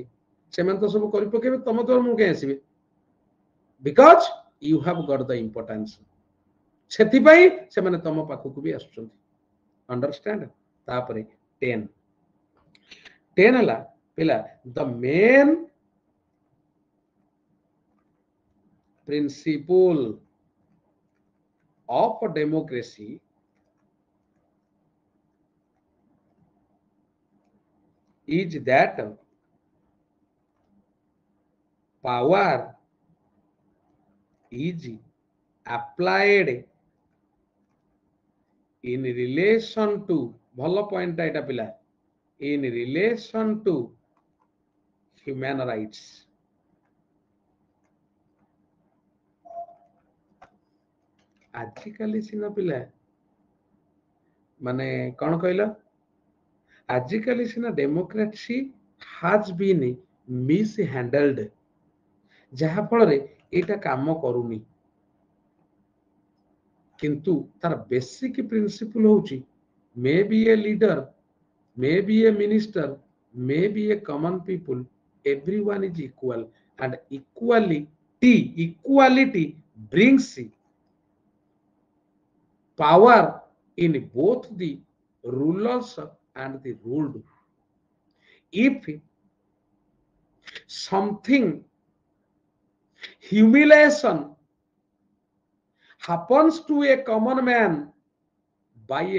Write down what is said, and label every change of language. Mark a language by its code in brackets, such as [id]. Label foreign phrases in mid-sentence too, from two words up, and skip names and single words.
[or] ସେମାନେ ତ ସବୁ କରି ପକେଇବେ, ତମ ଦୁଆର ମୁହଁକୁ କାହିଁ ଆସିବେ? [en] because you have got the importance, [or] ସେଥିପାଇଁ ସେମାନେ ତମ ପାଖକୁ ବି ଆସୁଛନ୍ତି। ଅଣ୍ଡରଷ୍ଟାଣ୍ଡ? ତାପରେ 10 ହେଲା ପିଲା [en] the main ପ୍ରିନ୍ସିପଲ୍ of democracy is that power is applied in relation to, [or] ଭଲ ପଏଣ୍ଟଟା ଏଇଟା ପିଲା, [en] in relation to human rights। [or] ଆଜିକାଲି ସିନା ପିଲା ମାନେ କଣ କହିଲ, ଆଜିକାଲି ସିନା [en] democracy has been mis handled, [or] ଯାହା ଫଳରେ ଏଇଟା କାମ କରୁନି। କିନ୍ତୁ ତାର [en] basic principle ହଉଛି may be a leader, may be a minister, may be a common people, everyone is equal and equality brings power in both the rulers and the ruled. If something humiliation happens to a common man by a